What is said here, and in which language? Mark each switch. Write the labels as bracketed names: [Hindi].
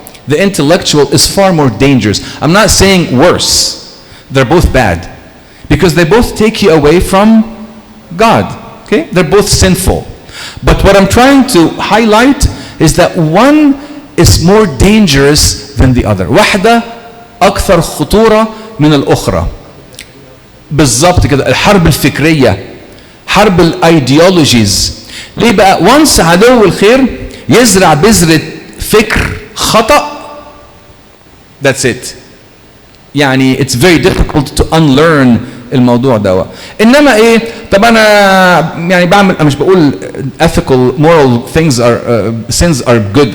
[English] The intellectual is far more dangerous. I'm not saying worse. They're both bad because they both take you away from God. Okay? They're both sinful. But what I'm trying to highlight is that one is more dangerous than the other. [Arabic] واحدة أكثر خطورة من الأخرى. بالضبط كده. الحرب الفكرية، حرب الايديولوجيز. ليه بقى؟ [English] once [Arabic] عدو الخير يزرع بذرة فكر خطأ، [English] that's it. [Arabic] يعني [English] it's very difficult to unlearn [Arabic] الموضوع ده. انما ايه؟ طب انا يعني بعمل، انا مش بقول [English] ethical moral things are sins are good.